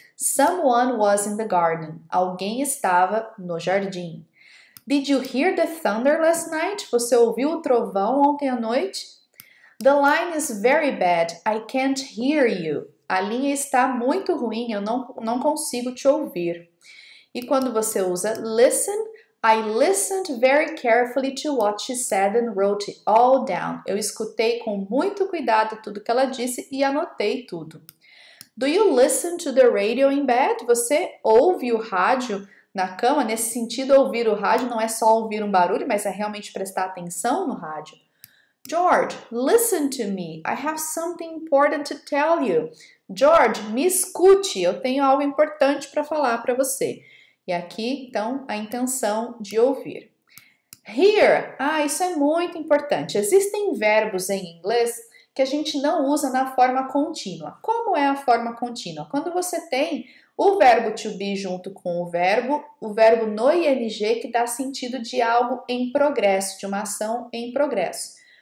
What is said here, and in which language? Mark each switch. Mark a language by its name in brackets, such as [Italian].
[English] Someone was in the garden. [Portuguese] Alguém estava no jardim. [English] Did you hear the thunder last night? [Portuguese] Você ouviu o trovão ontem à noite? [English] The line is very bad. I can't hear you. [Portuguese] A linha está muito ruim, eu não consigo te ouvir. E quando você usa [English] listen, I listened very carefully to what she said and wrote it all down. [Portuguese] Eu escutei com muito cuidado tudo que ela disse e anotei tudo. [English] Do you listen to the radio in bed? [Portuguese] Você ouve o rádio na cama? Nesse sentido, ouvir o rádio não é só ouvir um barulho, mas é realmente prestar atenção no rádio. [English] George, listen to me. I have something important to tell you. [Portuguese] George, me escute. Eu tenho algo importante para falar para você. E aqui, então, a intenção de ouvir. Hear. Isso é muito importante. Existem verbos em inglês que a gente não usa na forma contínua. Como é a forma contínua? Quando você tem o verbo to be junto com o verbo no ing que dá sentido de algo em progresso, de uma ação em progresso.